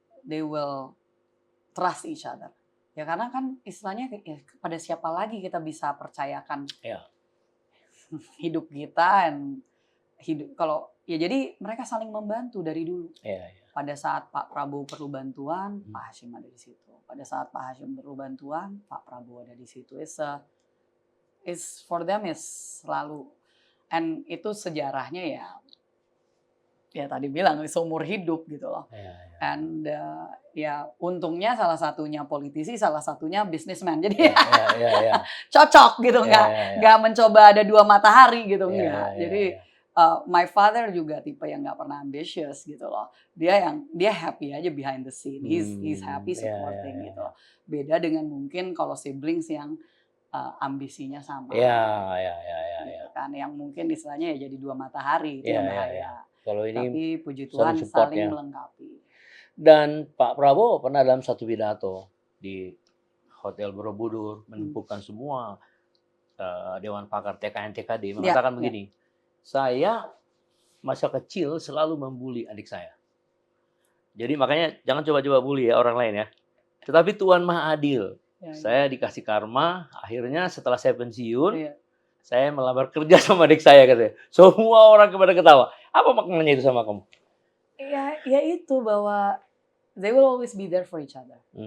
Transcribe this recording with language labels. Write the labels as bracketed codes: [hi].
[en] They will trust each other. [id] Ya karena kan istilahnya ya, pada siapa lagi kita bisa percayakan hidup kita kalau ya jadi mereka saling membantu dari dulu. Pada saat Pak Prabowo perlu bantuan, Pak Hasyim ada di situ. Pada saat Pak Hasyim perlu bantuan, Pak Prabowo ada di situ. [en] It's for them is [id] selalu, and itu sejarahnya ya tadi bilang seumur hidup gitu loh. And ya untungnya salah satunya politisi, salah satunya businessman. Jadi cocok gitu, nggak mencoba ada dua matahari gitu enggak. Jadi [en] my father [id] juga tipe yang nggak pernah ambitious gitu loh. Dia happy aja [en] behind the scene. He's happy supporting [id] gitu loh. Beda dengan mungkin kalau siblings yang ambisinya sama. Gitu kan, yang mungkin istilahnya ya jadi dua matahari itu yang bahaya. Kalau ini tapi puji Tuhan saling melengkapi. Dan Pak Prabowo pernah dalam satu pidato di Hotel Borobudur menumpukan semua Dewan Pakar TKN TKD mengatakan begini, saya masa kecil selalu membuli adik saya. Jadi makanya jangan coba-coba bully ya orang lain ya. Tetapi Tuhan Maha Adil. Saya dikasih karma, akhirnya setelah saya pensiun, saya melamar kerja sama adik saya katanya. Semua orang kepada ketawa. Apa maknanya itu sama kamu? Ya itu bahwa [en] they will always be there for each other.